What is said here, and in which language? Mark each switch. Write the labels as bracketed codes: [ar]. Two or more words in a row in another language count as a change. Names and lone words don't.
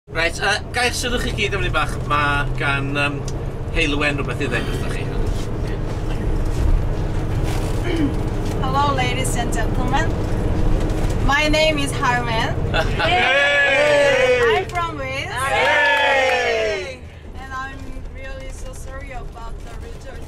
[cy] Right, gair sylwch chi gyd am ni bach, mae gan Heulwen rhywbeth i ddweud wrthych chi. [en] Hello ladies and gentlemen. My name is Heulwen. I'm from Wales. And I'm really so sorry about the result.